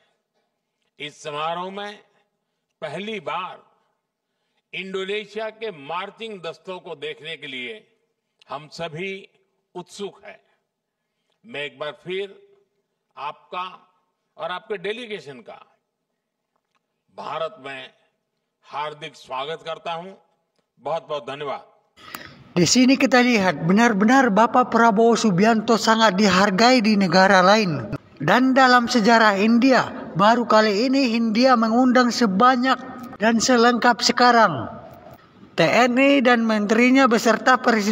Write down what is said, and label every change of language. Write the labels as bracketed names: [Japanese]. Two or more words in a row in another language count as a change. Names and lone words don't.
[Hindi] इस समारोह में पहली बार इंडोनेशिया के मार्चिंग दस्तों को देखने के लिए हम सभी उत्सुक हैं। मैं एक बार फिर आपका और आपके डेलीगेशन का भारत में हार्दिक स्वागत करता हूं। बहुत बहुत धन्यवाद। [Indonesian] Di sini kita lihat benar-benar Bapak Prabowo Subianto sangat dihargai di negara lain. Dan dalam sejarah India, baru kali ini India mengundang sebanyak dan selengkap sekarang TNI dan menterinya beserta presidennya.